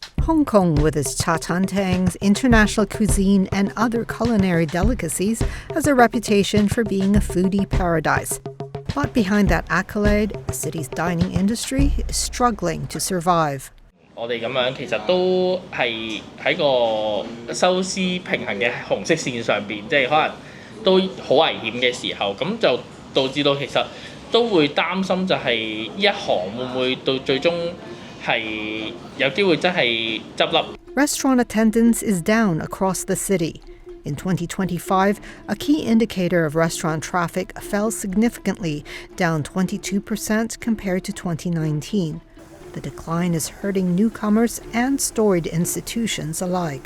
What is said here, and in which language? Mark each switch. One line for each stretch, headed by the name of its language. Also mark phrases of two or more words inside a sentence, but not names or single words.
English: Hong Kong, with its cha chan tangs, international cuisine, and other culinary delicacies, has a reputation for being a foodie paradise. But behind that accolade, the city's dining industry is struggling to survive.
Cantonese: 我哋咁樣其實都係喺個收支平衡嘅紅色線上邊，即係可能都好危險嘅時候，咁就導致到其實都會擔心就係呢一行會唔會到最終係有機會真係執笠。
English: Restaurant attendance is down across the city. In 2025, a key indicator of restaurant traffic fell significantly, down 22% compared to 2019. The decline is hurting newcomers and storied institutions alike.